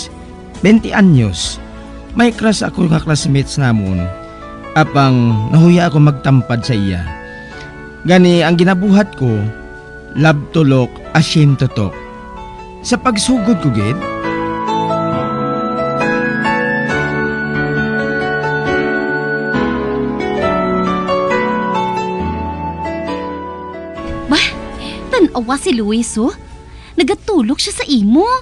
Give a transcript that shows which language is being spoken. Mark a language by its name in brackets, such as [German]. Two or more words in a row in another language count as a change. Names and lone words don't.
[Hiligaynon] 20 anyos. May crush ako nga classmates namon. Apang nahuya ako magtampad sa iya. Gani ang ginabuhat ko, [English] love to look, ashamed to talk. [Hiligaynon] Sa pagsugod ko gid, tanawa si Luis, oh. Nagatulog siya sa imo.